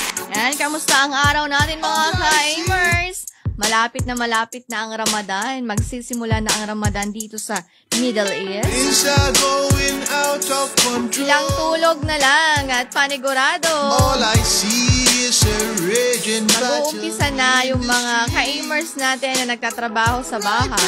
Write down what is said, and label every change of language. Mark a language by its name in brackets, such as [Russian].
[Filipino] Yan, kamusta ang araw natin mga ka-amers? Malapit na ang Ramadan. Magsisimula na ang Ramadan dito sa Middle East. [English] Things are going out of control. [Filipino] Ilang tulog na lang at panigurado. [English] All I see is a raging battle. [Filipino] Mag-uumpisa na yung mga ka-amers natin na nagtatrabaho sa bahay.